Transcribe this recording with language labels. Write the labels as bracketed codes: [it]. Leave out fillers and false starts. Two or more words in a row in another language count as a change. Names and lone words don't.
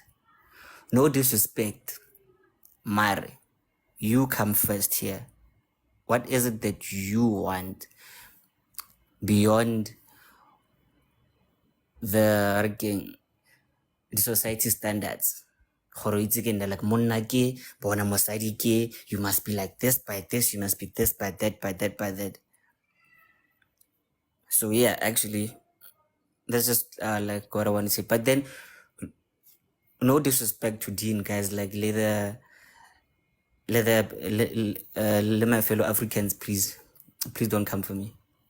[en] No disrespect, Mare. You come first here. What is it that you want beyond the society standards? [st] Like monna ke, bona mosadi ke, [en] you must be like this by this, you must be this by that, by that, by that. So yeah, actually, that's just like what I want to say. But then, no disrespect to Dean, guys. Like let my fellow Africans, please don't come for me.